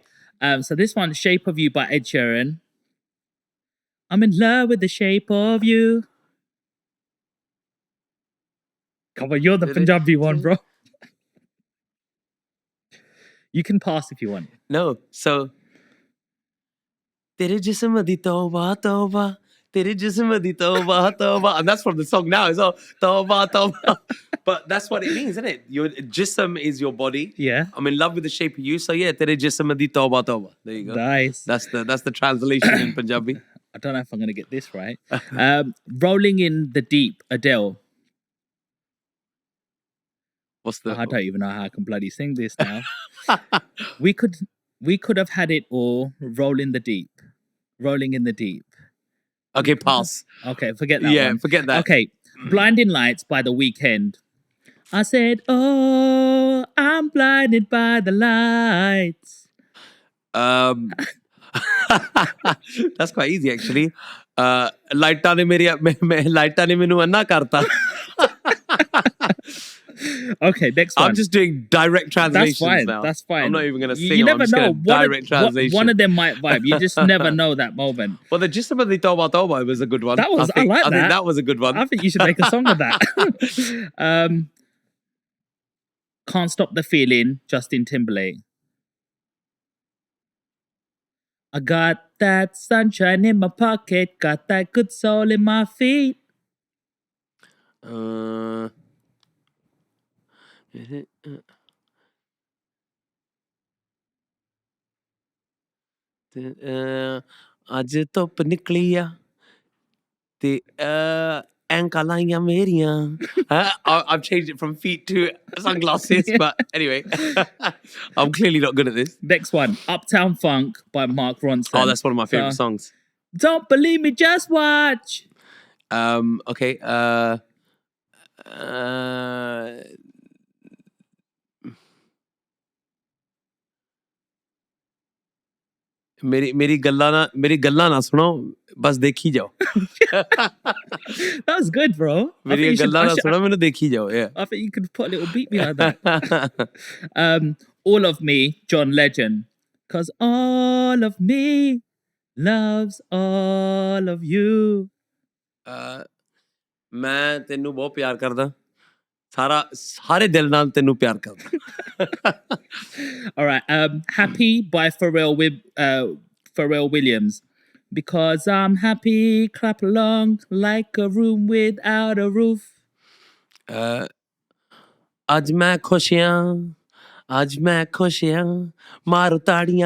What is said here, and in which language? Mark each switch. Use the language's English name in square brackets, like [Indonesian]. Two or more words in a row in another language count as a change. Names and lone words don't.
[English] So this one, "Shape of You" by Ed Sheeran. I'm in love with the shape of you. Come on, you're the Punjabi one, bro. You can pass if you want. No, so [Punjabi] ਤੇਰੇ ਜਿਸਮ ਦੀ ਤੌਬਾ ਤੌਬਾ, ਤੇਰੇ ਜਿਸਮ ਦੀ ਤੌਬਾ ਤੌਬਾ, [English] and that's from the song now as well. [Punjabi] ਤੌਬਾ ਤੌਬਾ, [English] but that's what it means, isn't it? Your jism is your body. Yeah. I'm in love with the shape of you, so yeah, [Punjabi] ਤੇਰੇ ਜਿਸਮ ਦੀ ਤੌਬਾ ਤੌਬਾ. [English] There you go. Nice. That's the translation in Punjabi. I don't know if I'm gonna get this right. "Rolling in the Deep," Adele. What's the? I don't even know how I can bloody sing this now. We could We could have had it all. Rolling in the deep. Rolling in the deep. Okay, pass. Okay, forget that Yeah, one. forget that. Okay, Blinding Lights by The Weeknd. I said, oh, I'm blinded by the lights. That's quite easy actually. [Punjabi] ਲਾਈਟਾਂ ਨੇ ਮੇਰੀ ਲਾਈਟਾਂ ਨੇ ਮੈਨੂੰ ਅੰਨਾ ਕਰਤਾ. [English] Okay, next one. I'm just doing direct translations That's fine. now. That's fine. I'm not even going to You sing. never I'm just know. going to direct translation. One of them might vibe. You just never know that moment. Well, the gist of the [Punjabi] ਤੌਬਾ ਤੌਬਾ [English] was a good one. That was, I like that. I think that was a good one. I think you should make a song of that. Can't Stop the Feeling, Justin Timberlake. I got that sunshine in my pocket, got that good soul in my feet. [Punjabi] ਅੱਜ ਧੁੱਪ ਨਿਕਲੀ ਆ ਤੇ ਐਂਕਾਂ ਲਾਈਆਂ ਮੇਰੀਆਂ. [English] I've changed it from feet to sunglasses, but anyway, I'm clearly not good at this. Next one, Uptown Funk by Mark Ronson. Oh, that's one of my favorite songs. Don't believe me, just watch. Okay. [Punjabi] ਮੇਰੀ ਗੱਲਾਂ ਨਾ ਸੁਣੋ, ਬਸ ਦੇਖੀ ਜਾਓ. [English] That was good, bro. [Punjabi] ਮੇਰੀ ਗੱਲਾਂ ਨਾ ਸੁਣੋ, ਮੈਂਨੇ ਦੇਖੀ ਜਾਓ. [English] Yeah. I think you could put a little beat behind that. All of Me, John Legend. 'Cause all of me loves all of you. [Punjabi] ਮੈਂ ਤੈਨੂੰ ਬਹੁਤ ਪਿਆਰ ਕਰਦਾ. ਸਾਰੇ ਦਿਲ ਨਾਲ ਤੈਨੂੰ ਪਿਆਰ ਕਰਦਾ. [English] All right. Happy by Pharrell Williams. Because I'm happy, clap along like a room without a roof. [Punjabi] ਅੱਜ ਮੈਂ ਖੁਸ਼ ਆਂ ਮਾਰੋ ਤਾੜੀਆਂ.